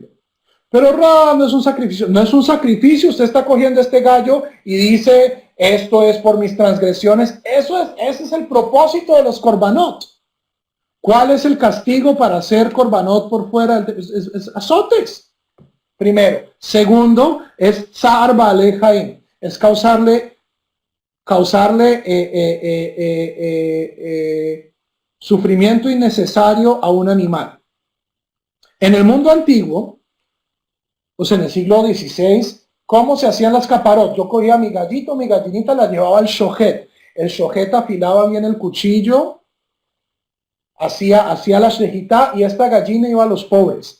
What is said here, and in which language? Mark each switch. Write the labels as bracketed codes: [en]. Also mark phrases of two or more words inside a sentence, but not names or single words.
[es] Pero no es un sacrificio, no es un sacrificio. Usted está cogiendo este gallo y dice, esto es por mis transgresiones. Ese es el propósito de los korbanot. ¿Cuál es el castigo para hacer korbanot por fuera? Es azotes. Primero. Segundo, es [he] צער בעלי חיים. [es] Es causarle sufrimiento innecesario a un animal. En el mundo antiguo, pues en el siglo XVI, ¿Cómo se hacían las caparot? Yo cogía mi gallito, mi gallinita, la llevaba al shojet. El shojet afilaba bien el cuchillo, hacía la shejitá y esta gallina iba a los pobres.